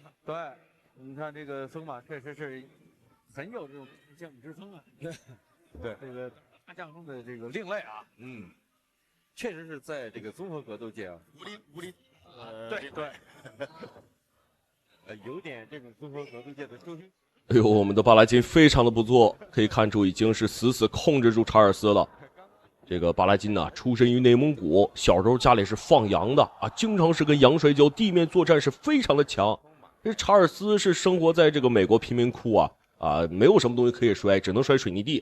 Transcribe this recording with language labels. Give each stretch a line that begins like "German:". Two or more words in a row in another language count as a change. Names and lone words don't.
Chinese: 對，你看這個瘋馬確實是很有這種將之風啊。對，這個大將中的這個另類啊。確實是在這個綜合格鬥界啊，無敵。對，有點這種綜合格鬥界的周星。哎呦，我們的巴拉金非常的不錯，可以看出已經是死死控制住查爾斯了。這個巴拉金呢，出身於內蒙古，小時候家裡是放羊的啊，經常是跟羊摔跤，地面作戰是非常的強。這查爾斯是生活在這個美國貧民窟啊，沒有什麼東西可以摔，只能摔水泥地。